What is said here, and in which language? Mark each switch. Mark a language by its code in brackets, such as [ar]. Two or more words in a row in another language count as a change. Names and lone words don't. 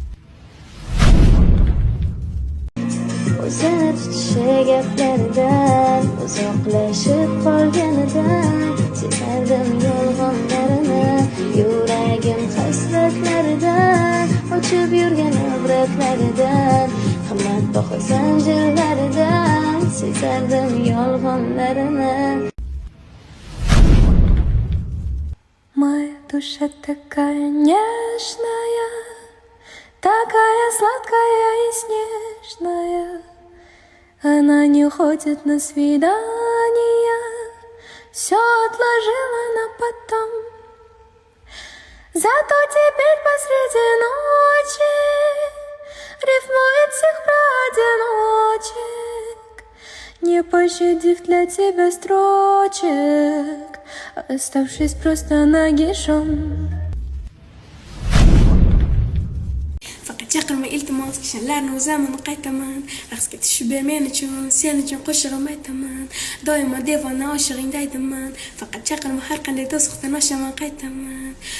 [uz] O'zini tutishi gaplaridan uzoqlashib qolganidan sevardim yolg'onlarini, yuragim hasratlaridan ochib yurgan ibratlaridan, qimmatbaho zanjirlaridan sezardim yolg'onlarini. [ru] Моя душа такая нежная, такая сладкая и снежная, она не ходит на свидания, все отложила на потом. Зато теперь посреди ночи рифмует всех про одиночек, не пощадив для тебя строчек, оставшись просто нагишом. [uz] Faqat chaqirma iltimos, kishanlarni o'zaman qaytaman, raqsga tushib ber men uchun, sen uchun qo'shig'im aytaman, doimo devona oshig'ingdaydiman. Faqat chaqirma, har qanday to'siqdan oshaman qaytaman.